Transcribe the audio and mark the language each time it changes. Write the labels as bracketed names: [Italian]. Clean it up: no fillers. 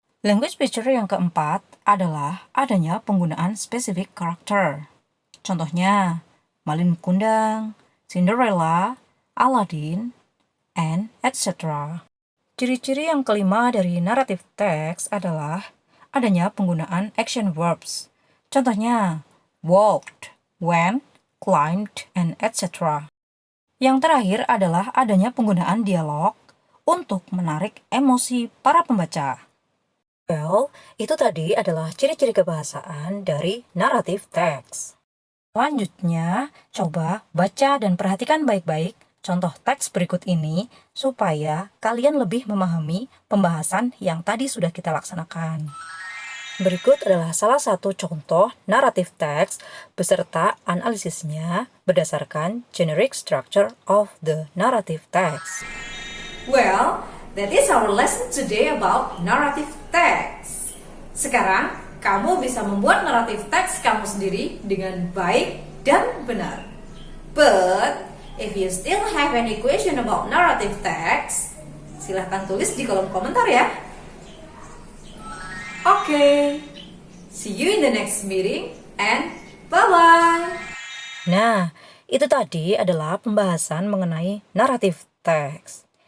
[Indonesian] Language feature yang keempat adalah adanya penggunaan specific character. Contohnya, Malin Kundang, Cinderella, Aladdin, and etc. Ciri-ciri yang kelima dari narrative text adalah adanya penggunaan action verbs. Contohnya, walked, went, climbed, and etc. Yang terakhir adalah adanya penggunaan dialog untuk menarik emosi para pembaca. Well, itu tadi adalah ciri-ciri kebahasaan dari narrative text. Selanjutnya, coba baca dan perhatikan baik-baik contoh teks berikut ini supaya kalian lebih memahami pembahasan yang tadi sudah kita laksanakan. Berikut adalah salah satu contoh narrative text beserta analisisnya berdasarkan [English] generic structure of the narrative text. Well, that is our lesson today about narrative text. [Indonesian] Sekarang, kamu bisa membuat narrative text kamu sendiri dengan baik dan benar. [English] But, if you still have any question about narrative text, [Indonesian] silahkan tulis di kolom komentar ya. [English] Okay, see you in the next meeting and bye-bye. [Indonesian] Nah, itu tadi adalah pembahasan mengenai narrative text.